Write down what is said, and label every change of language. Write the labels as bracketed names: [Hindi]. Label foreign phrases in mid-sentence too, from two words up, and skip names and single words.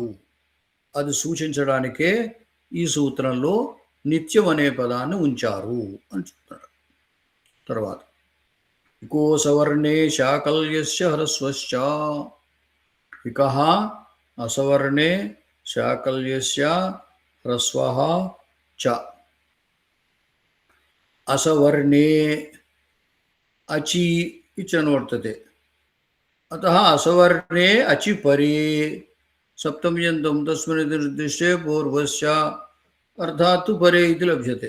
[Telugu] అది సూచించడానికే ఈ సూత్రంలో నిత్యం అనే పదాన్ని ఉంచారు అని చెప్తున్నారు. [Sanskrit] తర్వాత इको सवर्णे शाकल्यस्य ह्रस्वश्च. इकः असवर्णे शाकल्यस्य ह्रस्वः च. असवर्णे अचि इत्यनु वर्तते. अतः असवर्णे अचि परे सप्तम्यन्तं तस्मिन् इति निर्दिष्टे पूर्वस्य अर्थात् तु परे इति लभ्यते।